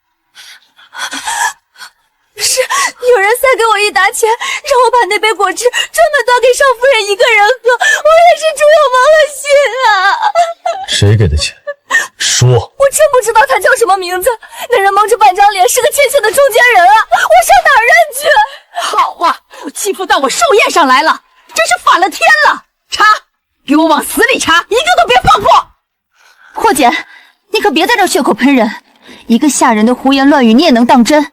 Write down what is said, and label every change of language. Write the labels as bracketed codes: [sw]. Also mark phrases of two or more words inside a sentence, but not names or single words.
[zh] 是有人塞給我一沓錢，讓我把那杯果汁專門端給少夫人一個人喝，我也是豬有毛了心啊！誰給的錢？說！我真不知道他叫什麼名字，那人蒙着半張臉，是個欠錢的中間人啊！我上哪兒認去？好啊，都欺負到我壽宴上來了，真是反了天了！插，給我往死裡插，一個都別放過！霍姐，你可別在這血口噴人，一個下人的胡言亂語你也能當真？